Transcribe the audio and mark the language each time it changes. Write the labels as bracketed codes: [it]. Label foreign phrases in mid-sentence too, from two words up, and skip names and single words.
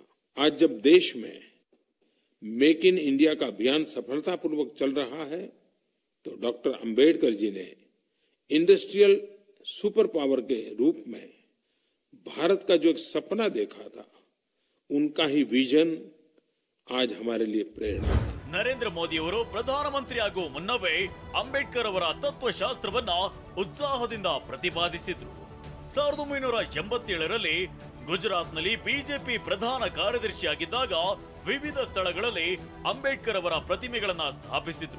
[hi] आज जब देश में मेक इन इंडिया का अभियान सफलतापूर्वक चल रहा है तो डॉक्टर अंबेडकर जी ने [en] industrial super power [hi] के रूप में भारत का जो एक सपना देखा था उनका ही विजन आज हमारे लिए प्रेरणा है. [kn] ನರೇಂದ್ರ ಮೋದಿ ಅವರು ಪ್ರಧಾನಮಂತ್ರಿ ಆಗುವ ಮುನ್ನವೇ ಅಂಬೇಡ್ಕರ್ ಅವರ ತತ್ವಶಾಸ್ತ್ರವನ್ನ ಉತ್ಸಾಹದಿಂದ ಪ್ರತಿಪಾದಿಸಿದ್ರು. 1987ರಲ್ಲಿ ಗುಜರಾತ್ನಲ್ಲಿ ಬಿಜೆಪಿ ಪ್ರಧಾನ ಕಾರ್ಯದರ್ಶಿಯಾಗಿದ್ದಾಗ ವಿವಿಧ ಸ್ಥಳಗಳಲ್ಲಿ ಅಂಬೇಡ್ಕರ್ ಅವರ ಪ್ರತಿಮೆಗಳನ್ನ ಸ್ಥಾಪಿಸಿದ್ರು.